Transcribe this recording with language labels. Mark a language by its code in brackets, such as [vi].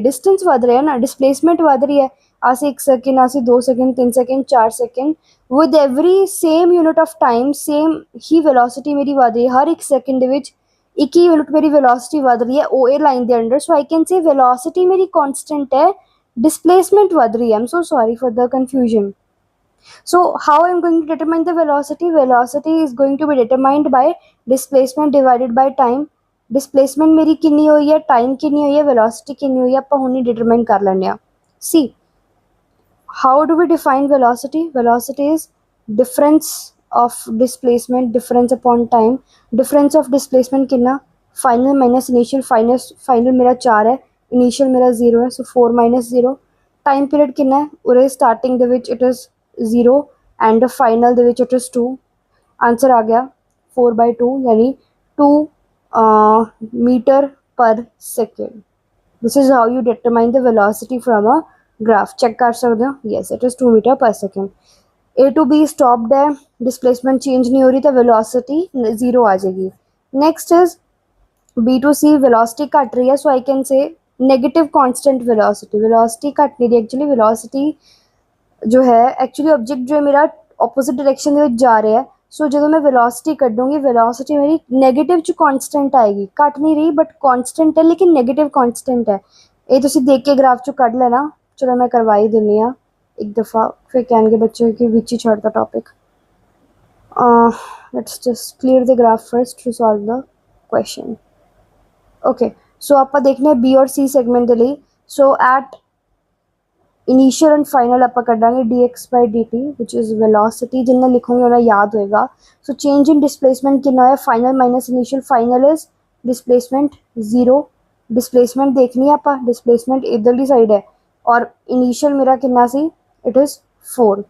[hi] Distance वध रहा है ना, डिस्प्लेसमेंट वध रही है। आसे 1 सेकेंड, आसे 2 second, 3 second, 4 second, with every same unit of time same he velocity मेरी वध रही है। हर 1 सेकेंड विच एक ही यूनिट मेरी वेलोसिटी वध रही है ओ ए लाइन के under. So I can say velocity मेरी कांस्टेंट है, डिस्प्लेसमेंट वध रही है। [en] I am so sorry for the confusion. So how I am going to determine the velocity? Velocity is going to be determined by displacement divided by time. [hi] Displacement मेरी कितनी हुई है, time कितनी हुई है, velocity कितनी हुई है, [pa] ਆਪਾਂ ਹੁਣੀ [hi] determine कर लेने हैं. [en] See, how do we define velocity? Velocity is difference of displacement, difference upon time. Difference of displacement कितना? Final minus initial. [hi] Final मेरा 4 है, initial मेरा 0 है, [en] so 4 minus 0. [hi] टाइम पीरियड कितना है? [en] उरे स्टार्टिंग [pa] ਦੇ ਵਿੱਚ [en] It is 0 and final ਦੇ ਵਿੱਚ it is 2. [hi] आंसर आ गया 4/2 यानी 2 मीटर पर second. [en] This is how you determine the velocity from a graph. [hi] Check कर सकते हो. [en] Yes, it is 2 metre per second. [hi] A to be stopped है, डिस्प्लेसमेंट चेंज नहीं हो रही तो वेलोसिटी 0 आ जाएगी. [en] next is B to C, [hi] velocity घट रही है, [en] So I can say negative constant velocity. [hi] Velocity घट नहीं रही, एक्चुअली वेलोसिटी जो है एक्चुअली ऑब्जेक्ट जो है मेरा ऑपोजिट डायरेक्शन [pa] ਦੇ ਵਿੱਚ ਜਾ ਰਿਹਾ [hi] है. सो ਜਦੋਂ मैं वेलोसिटी ਕੱਢੂੰਗੀ वेलोसिटी मेरी नेगेटिव ਚ कांस्टेंट आएगी. ਘਟ नहीं रही बट कांस्टेंट है, लेकिन नेगेटिव कांस्टेंट है. [pa] ਇਹ ਤੁਸੀਂ ਦੇਖ ਕੇ ਗ੍ਰਾਫ ਚੋਂ ਕੱਢ ਲੈਣਾ. ਚਲੋ ਮੈਂ ਕਰਵਾ ਹੀ ਦਿੰਦੀ ਹਾਂ ਇੱਕ ਦਫਾ, ਫਿਰ ਕਹਿਣਗੇ ਬੱਚੇ ਕਿ ਵਿੱਚ ਹੀ ਛੱਡਦਾ topic. [en] Let's just clear the graph first to solve the question. [pa] Okay, ਸੋ ਆਪਾਂ ਦੇਖਣਾ बी और सी ਸੈਗਮੈਂਟ ਦੇ ਲਈ. [en] So at initial and final आप कटांगे dx/dt which is velocity. [hi] जिन्ना लिखोगे उन्हें याद होएगा. [en] so change in displacement [hi] कितना है? Final minus initial. Final is displacement 0. Displacement देखनी है आप, डिस्प्लेसमेंट इधरली साइड है और इनिशियल मेरा कितना सी? [en] It is 4.